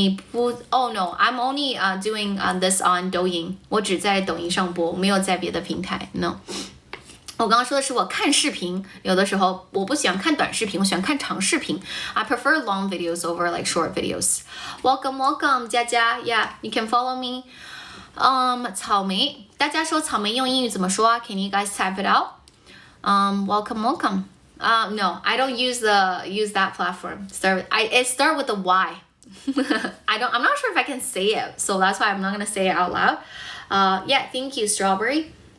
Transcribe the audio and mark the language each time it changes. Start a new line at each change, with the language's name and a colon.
English: Oh no, I'm only doing this on
Chinese: 抖音，我只在抖音上播，没有在别的平台。 No， 我刚刚说的是我看视频，有的时候我不喜欢看短视频，我喜欢看长视频。
English: I prefer long videos over like short videos. Welcome, welcome, 佳佳 ，Yeah, you can follow me.
Chinese: 草莓，大家说草莓用英语怎么说啊 ？
English: Can you guys type it out? Welcome, welcome. No, I don't use that platform. It start with a Y. I'm not sure if I can say it, so that's why I'm not gonna say it out loud. Yeah, thank you, strawberry.